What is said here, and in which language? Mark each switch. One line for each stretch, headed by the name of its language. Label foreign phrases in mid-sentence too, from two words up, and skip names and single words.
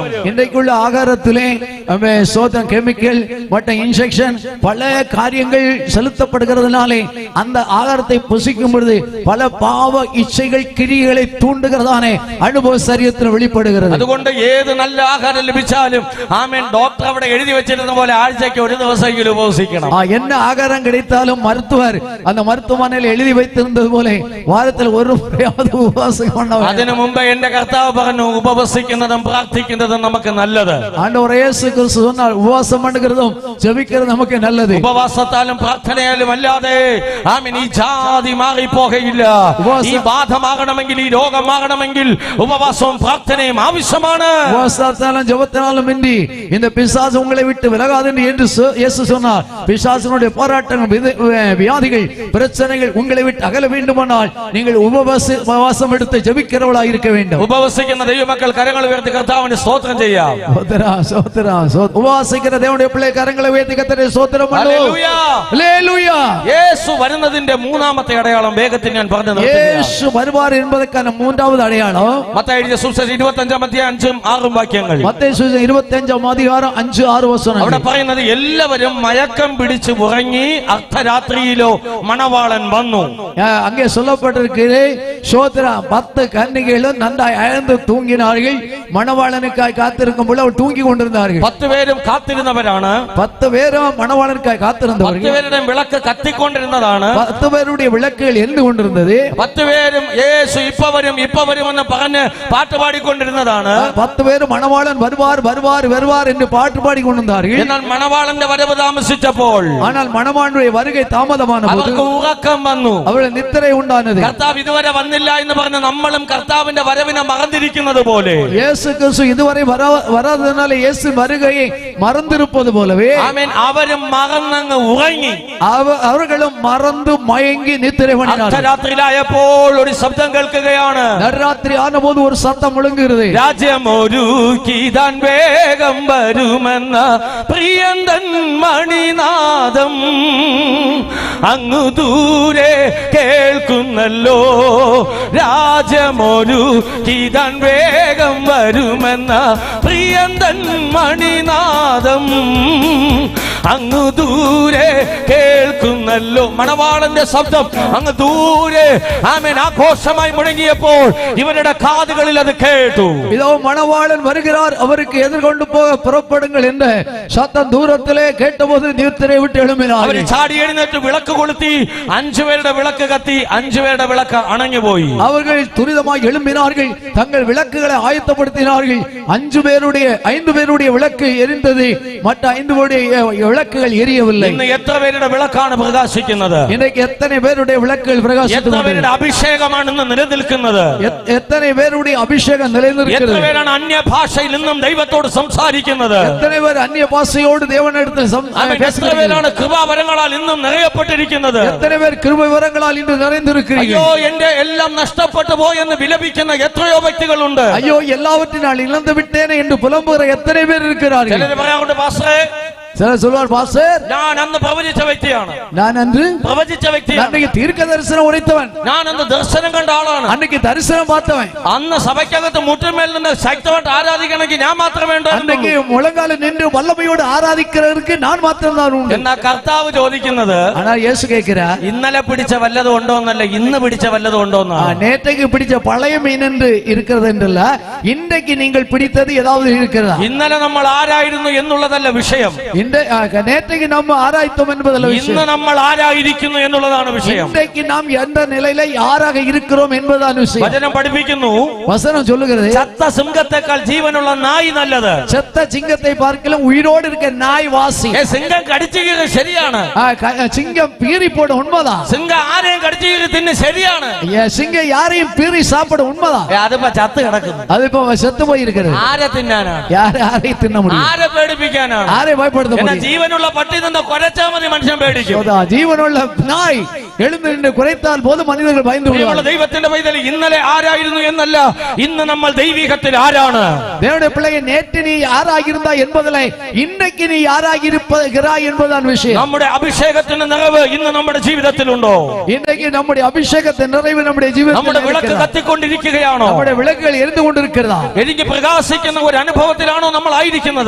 Tamil: இன்றைக்குள்ள ஆகாரத்திலே சோதம் கெமிக்கல் மற்றும் இன்ஜெக்ஷன் பல காரியங்கள் செலுத்தப்படுகிறதுனாலே அந்த ஆகாரத்தை புசிக்கும் பொழுது பல பாவ இச்சைகள் கிரியைகளை தூண்டுகிறதானே அனுபவ சரீரத்தில் வெளிப்படுகிறது.
Malayalam: അതുകൊണ്ട് ഏത് നല്ല ആഹാരം ലഭിച്ചാലും ആമേൻ ഡോക്ടർ അവിടെ എഴുതി വെച്ചിരുന്ന പോലെ ആഴ്ചയ്ക്ക് ഒരു ദിവസമെങ്കിലും ഉപവസിക്കണം.
Tamil: என்ன ஆகாரம் கிடைத்தாலும் மருத்துவர் அந்த மருத்துவமனையில் எழுதி வைத்திருந்தது போல வாரத்தில் ஒரு முறையாவது உபவாசம் பண்ணணும்.
Malayalam: അതിനു മുമ്പ് എന്റെ കർത്താവ് പറഞ്ഞു ഉപവസിക്കുന്നതും പ്രാർത്ഥിക്കുന്നതും നമുക്ക് നല്ലത്.
Tamil: ஆண்டவர் இயேசு கிறிஸ்து சொன்னார் உபவாசம் பண்ணுகிறதும் ஜெபிக்கிறதும் நமக்கு நல்லது.
Malayalam: ഉപവാസത്താലും പ്രാർത്ഥനയാലും അല്ലാതെ ആമേൻ ഈ ജാതി മാറിപ്പോകയില്ല. ഈ ബാധമാകണമെങ്കിൽ, ഈ രോഗമാകണമെങ്കിൽ ഉപവാസവും പ്രാർത്ഥനയും ആവശ്യമാണ്.
Tamil: உபவாசத்தாலும் ஜெபத்தினாலும் இன்றி இந்த பிசாசு உங்களை விட்டு விலகாது என்று இயேசு சொன்னார். பிசாசினுடைய போராட்டங்கள், வியாதிகள், பிரச்சனைகள் உங்களை விட்டு அகல வேண்டுமானால் நீங்கள் உபவாசம் எடுத்து ஜெபிக்கிறவர்களாக இருக்க வேண்டும்.
Malayalam: ഉപവസിക്കുന്ന ദൈവമക്കൾ കരങ്ങൾ ഉയർത്തി കർത്താവിന് സ്തോത്രം ചെയ്യാം. ഉപവാസിക്കുന്ന ദൈവത്തിന്റെ പിള്ളേ കരങ്ങളെ ഉയർത്തി കർത്താവിനെ സ്തോത്രം ചെയ്യുന്നു. ഹല്ലേലൂയ. യേശു വരുന്നതിന്റെ മൂന്നാമത്തെ അടയാളം വേഗത്തിൽ ഞാൻ പറഞ്ഞു നിർത്തുകയാണ്.
Tamil: യേശു വരുവാർ என்பதற்கான மூன்றாவது அடையாளம்
Malayalam: മത്തായി എഴുതിയ സുവിശേഷം 25-ാം അധ്യായം 5-6 വാക്യങ്ങൾ. മത്തായി സുവിശേഷം 25-ാം അധികാരം 5-6 വചനങ്ങൾ. അവിടെ പറയുന്നത് എല്ലാവരും മയക്കം പിടിച്ച് ഉറങ്ങി അർദ്ധരാത്രിയിലോ മണവാളൻ വന്നു.
Tamil: அங்கே சொல்லப்பட்டிருக்கிறது சோதரா 10 கன்னிகைகளும் நன்றாய் அயர்ந்து தூங்கினார்கள். மணவாளனுக்காய் காத்திருக்கும் பொழுது அவர் தூங்கி கொண்டிருந்தார்கள்.
Malayalam: 10 പേരും കാത്തിരുന്നവരാണ്.
Tamil: 10 பேரும் மணவாளனுக்காய் காத்திருந்தவர்கள்.
Malayalam: 10 പേരുടെ വിളക്ക് കത്തിക്കൊണ്ടിരുന്നതാണ്.
Tamil: 10 பேருடைய விளக்குகள் எரிந்து கொண்டிருந்தது.
Malayalam: 10 പേരും യേശു ഇപ്പ വരും എന്ന് പറഞ്ഞ് പാട്ട് പാടിക്കൊണ്ടിരുന്നതാണ്.
Tamil: 10 പേരും மணவாளன் வருவார் வருவார் வருவார் என்று பாட்டு பாடிக்கொண்டிருந்தார்கள்.
Malayalam: എന്നാൽ മണവാളന്റെ വരവ് താമസിച്ചപ്പോൾ,
Tamil: ஆனால் மணவாளனுடைய வருகை தாமதமான போது
Malayalam: അവർക്ക് ഉറക്കം വന്നു. അവരുടെ നിദ്ര ഉണ്ടാனது. കർത്താവ് ഇതുവരെ വന്നില്ല എന്ന് പറഞ്ഞ് നമ്മളും കർത്താവിന്റെ വരവിനെ മറന്നിരിക്കുന്നത് പോലെ,
Tamil: இயேசு கிறிஸ்து இதுவரை வராததனால இயேசு வருகையை மறந்திருப்பது போலவே
Malayalam: ആമേൻ അവരും മറന്നങ്ങ് ഉറങ്ങി.
Tamil: அவர்களும் மறந்து மயங்கி நித்திரை பண்ணினார்கள்.
Malayalam: അർദ്ധരാത്രിയിലായപ്പോൾ ഒരു ശബ്ദം കേൾക്കുകയാണ്.
Tamil: நடுராத்திரி ஆனபோது ஒரு சத்தம் முழங்குகிறது.
Malayalam: രാജ്യമൊരുക്കിതാൻ വേഗം വരുമെന്ന പ്രിയന്തൻ മണിനാദം അങ്ങു ദൂരെ കേൾക്കുന്നല്ലോ. രാജ്യമൊരുക്കിതാൻ വേഗം വരുമെന്ന പ്രിയന്തൻ മണിനാദം അങ്ങു ദൂരെ കേൾക്കുന്നല്ലോ. മണവാളന്റെ ശബ്ദം അങ്ങ് ദൂരെ ആമേൻ ആഘോഷമായി മുഴങ്ങിയപ്പോൾ ഇവരുടെ കാതുകളിൽ അത് കേട്ടു.
Tamil: இதோ மணவாளன் வருகிறார், அவருக்கு எதிர்கொண்டு போக புறப்படுங்கள் என்ற சத்தம் தூரத்திலே கேட்டபோது நித்திரை விட்டு எழும்பினார்கள்.
Malayalam: അവർ ചാടി എഴുന്നേറ്റ് വിളക്ക് കൊളുത്തി. 5 പേരുടെ വിളക്ക് കത്തി, 5 പേരുടെ വിളക്ക് അണഞ്ഞുപോയി.
Tamil: அவர்கள் துரிதமாய் எழும்பினார்கள், தங்கள் விளக்குகளை ஆயத்தப்படுத்தினார்கள். 5 பேருடைய விளக்கு எரிந்தது, மற்ற 5 பேருடைய விளக்குகள் எரியவில்லை.
Malayalam: ഇന്ന് എത്ര പേരുടെ വിളക്കാണ് പ്രകാശിക്കുന്നത്?
Tamil: இன்றைக்கு எத்தனை பேருடைய விளக்குகள் பிரகாசித்து
Malayalam: എത്ര പേരുടെ അഭിഷേകമാണ് ഇന്ന് നിലനിൽക്കുന്നത്?
Tamil: எத்தனை பேருடைய அபிஷேகம் நிலைநிற்கிறது?
Malayalam: എത്ര പേരാണ് അന്യഭാഷയിൽ നിന്നും ദൈവത്തോട് സംസാരിക്കുന്നത്?
Tamil: எத்தனை பேர் அந்நிய பாஷையோடு தேவனிடத்தில்
Malayalam: എത്ര പേരാണ് കൃപാവരങ്ങളാൽ ഇന്നും നിറയപ്പെട്ടിരിക്കുന്നത്?
Tamil: எத்தனை பேர் கிருபை வரங்களால் இன்று நிறைந்திருக்கிறீர்கள்?
Malayalam: അയ്യോ എന്റെ എല്ലാം നഷ്ടപ്പെട്ടു പോയെന്ന് വിലപിക്കുന്ന എത്രയോ വ്യക്തികളുണ്ട്.
Tamil: ஐயோ எல்லாவற்றையும் நான் இழந்து விட்டேனே என்று புலம்புகிற எத்தனை பேர் இருக்கிறார்கள்?
Malayalam: ചിലർ പറയാറുണ്ട്, പാസ്റ്ററേ
Tamil: சிலர் சொல்வார் பாஸ்டர்
Malayalam: ഞാൻ അന്ന് പ്രവചിച്ച വ്യക്തിയാണ്,
Tamil: நான் அன்று
Malayalam: പ്രവചിച്ച വ്യക്തിയാണ്,
Tamil: அன்னைக்கு தீர்க்க தரிசனம் உரைத்தவன்,
Malayalam: ഞാൻ അന്ന് ദർശനം കണ്ട ആളാണ്.
Tamil: அன்னைக்கு தரிசனம் பார்த்தவன்,
Malayalam: അന്ന് സഭയ്ക്കകത്ത് മുട്ടുമേൽ നിന്ന് ശക്തമായിട്ട് ആരാധിക്കണമെങ്കിൽ ഞാൻ മാത്രമേ
Tamil: அன்னைக்கு
Malayalam: ഉണ്ടായിരുന്നുള്ളൂ.
Tamil: முழங்கால நின்று வல்லமையோடு ஆராதிக்கிறதுக்கு நான் மாத்திரம் தான் உண்டு.
Malayalam: എന്നാ കർത്താവ് ചോദിക്കുന്നത്
Tamil: ஆனா இயேசு கேட்கிறார்,
Malayalam: ഇന്നലെ പിടിച്ച വല്ലതും ഉണ്ടോ എന്നല്ല, ഇന്ന് പിടിച്ച വല്ലതും ഉണ്ടോ എന്നാണ്.
Tamil: நேற்றைக்கு பிடிச்ச பழைய மீன் என்று இருக்கிறது என்றல்ல, இன்றைக்கு நீங்கள் பிடித்தது ஏதாவது இருக்கிறதா?
Malayalam: ഇന്നലെ നമ്മൾ ആരായിരുന്നു എന്നുള്ളതല്ല വിഷയം,
Tamil: நேற்றைக்கு நம்ம ஆராய்த்தோம் என்பதல்ல
Malayalam: ഇന്ന്
Tamil: விஷயம்,
Malayalam: നമ്മൾ ആരായിരിക്കുന്നു എന്നുള്ളതാണ് വിഷയം.
Tamil: இன்றைக்கு நாம் எந்த நிலையில யாராக இருக்கிறோம் என்பதுதான் விஷயம்.
Malayalam: വചനം പഠിപ്പിക്കുന്നു,
Tamil: வசனம் சொல்லுகிறது,
Malayalam: ചത്ത സിംഹത്തെക്കാൾ ജീവനുള്ള നായി നല്ലത്.
Tamil: செத்த சிங்கத்தை பார்க்கலாம் உயிரோடு இருக்க நாய் வாசி.
Malayalam: സിംഹം കടിച്ചു കീറി ശരിയാണ്,
Tamil: சிங்கம் பீறி போட உண்மைதான்,
Malayalam: സിംഹം ആരെയും കടിച്ചു കീറി തിന്ന് ശരിയാണ്.
Tamil: சிங்கம் யாரையும் பீறி சாப்பிட உண்மைதான்.
Malayalam: അതിപ്പോ ചത്ത് കിടക്കുന്നു,
Tamil: அது இப்ப செத்து போயிருக்கிறது.
Malayalam: ആരെ തിന്നാനാണ്,
Tamil: யாரையும் தின்ன முடியும்,
Malayalam: ആരെ പേടിപ്പിക്കാനാണ്?
Tamil: யாரை பயப்படுத்த
Malayalam: എന്നാ
Tamil: முடியும்?
Malayalam: ജീവനുള്ള പട്ടി നിന്ന് കുരച്ചാ മതി മനുഷ്യൻ പേടിക്കും.
Tamil: ஜீவனுள்ள நாய் எழுந்து நின்று குறைத்தால் போது மனிதர்கள் பயந்து
Malayalam: പ്രിയമുള്ള
Tamil: விடுவார்கள்.
Malayalam: ദൈവത്തിന്റെ പൈതൽ, ഇന്നലെ ആരായിരുന്നു എന്നല്ല, ഇന്ന് നമ്മൾ ദൈവികത്തിൽ ആരാണ്?
Tamil: தேவனுடைய பிள்ளையை நேற்று நீ யாராகிருந்தா என்பதில்லை, இன்றைக்கு நீ யாராகிருக்கிறாய் என்பதுதான் விஷயம்.
Malayalam: നമ്മുടെ അഭിഷേകത്തിന്റെ നിറവ് ഇന്ന് നമ്മുടെ ജീവിതത്തിലുണ്ടോ?
Tamil: இன்றைக்கு நம்முடைய அபிஷேகத்தின் நிறைவு நம்முடைய
Malayalam: നമ്മുടെ
Tamil: ஜீவிதத்தில்
Malayalam: വിളക്ക്
Tamil: இருக்கிறதா?
Malayalam: കത്തിക്കൊണ്ടിരിക്കുകയാണോ?
Tamil: நம்முடைய விளக்குகள் எரிந்து கொண்டிருக்கிறதா?
Malayalam: എനിക്ക് പ്രകാശിക്കുന്ന ഒരു അനുഭവത്തിലാണോ നമ്മൾ ആയിരിക്കുന്നത്?